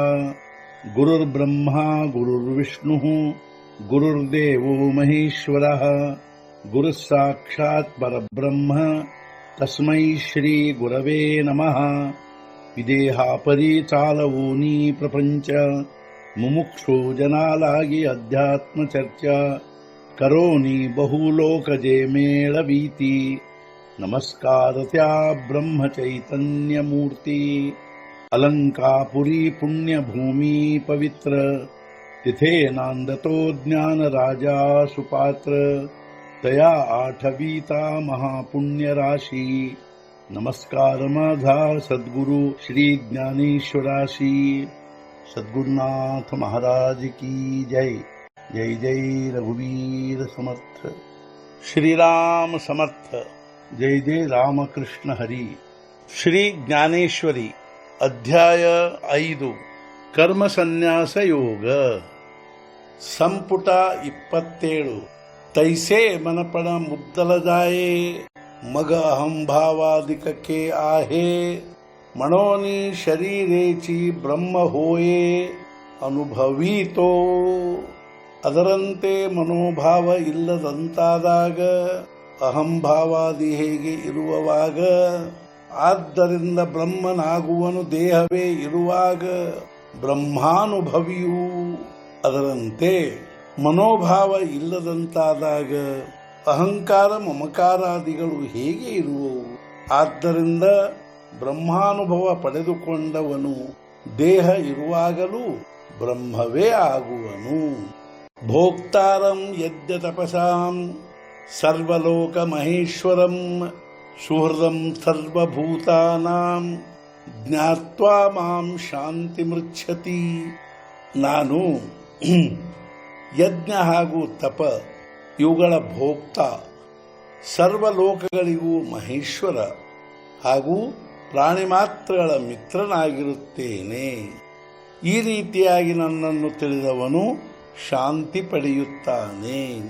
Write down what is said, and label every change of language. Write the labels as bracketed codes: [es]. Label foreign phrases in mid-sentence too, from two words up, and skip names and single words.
[sa] गुरुर्ब्रह्मा गुरुर्विष्णुः गुरुर्देवो महेश्वरः गुरुः साक्षात् परब्रह्म तस्मै श्री गुरवे नमः। [mr] विदेहापरि चालवूनी प्रपंच मुमुक्षु जनालागी अध्यात्म चर्चा करोनी बहुलोकजे मेळवीती। नमस्कार त्या ब्रह्म चैतन्य मूर्ती अलंकापुरी पुण्यभूमी पवित्र तिथे नांदतो ज्ञान राजा सुपात्र तया आठवीता महापुण्य राशी। नमस्कार माझा सद्गुरु श्री ज्ञानेश्वराशी। सद्गुरुनाथ महाराज की जय। जय जय रघुवीर समर्थ। श्रीराम समर्थ। जय जय रामकृष्ण हरी। श्री ज्ञानेश्वरी अध्याय 5 कर्म संन्यास योग ಸಂಪುಟ 27 तैसे मनपण मुद्दल जाये मग अहंभावादिकके आहे मनोनी शरीरेची ब्रह्म होये ಅನುಭವೀತೋ। [kn] ಅದರಂತೆ ಮನೋಭಾವ ಇಲ್ಲದಂತಾದಾಗ ಅಹಂಭಾವಾದಿ ಹೇಗೆ ಇರುವವಾಗ ಆದ್ದರಿಂದ ಬ್ರಹ್ಮನಾಗುವನು ದೇಹವೇ ಇರುವಾಗ ಬ್ರಹ್ಮಾನುಭವಿಯೂ ಅದರಂತೆ ಮನೋಭಾವ ಇಲ್ಲದಂತಾದಾಗ ಅಹಂಕಾರ ಮಮಕಾರಾದಿಗಳು ಹೇಗೆ ಇರುವವು ಆದ್ದರಿಂದ ಬ್ರಹ್ಮಾನುಭವ ಪಡೆದುಕೊಂಡವನು ದೇಹ ಇರುವಾಗಲೂ ಬ್ರಹ್ಮವೇ ಆಗುವನು। [sa] ಭೋಕ್ತಾರಂ ಯದ್ಯ ತಪಸಾಂ ಸರ್ವಲೋಕ ಮಹೇಶ್ವರಂ ಸುಹೃದಂ ಸರ್ವಭೂತಾನಾಂ ಜ್ಞಾತ್ವಾ ಮಾಂ ಶಾಂತಿ ಮೃಚ್ಛತಿ। [kn] ನಾನು ಯಜ್ಞ ಹಾಗೂ ತಪ ಇವುಗಳ ಭೋಕ್ತ ಸರ್ವಲೋಕಗಳಿಗೂ ಮಹೇಶ್ವರ ಹಾಗೂ ಪ್ರಾಣಿ ಮಾತ್ರಗಳ ಮಿತ್ರನಾಗಿರುತ್ತೇನೆ। ಈ ರೀತಿಯಾಗಿ ನನ್ನನ್ನು ತಿಳಿದವನು ಶಾಂತಿ ಪಡೆಯುತ್ತಾನೆ।